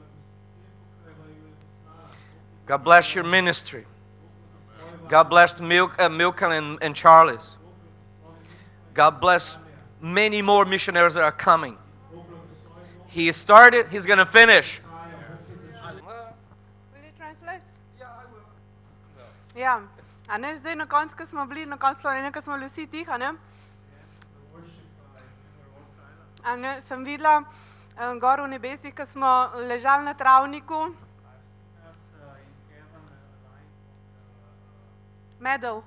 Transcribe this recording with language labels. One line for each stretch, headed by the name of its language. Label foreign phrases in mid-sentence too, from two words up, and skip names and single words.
English: God bless your ministry. God bless Milton and Charles. God bless many more missionaries that are coming. He started, he's going to finish. Will you translate?
Slovenian: Ja, a ne zdaj na koncu, ko smo bili, na koncu Slovenije, ko smo bili vsi tiho, ne? A ne, sem videla gor v nebesih, ko smo ležali na travniku. Meadow.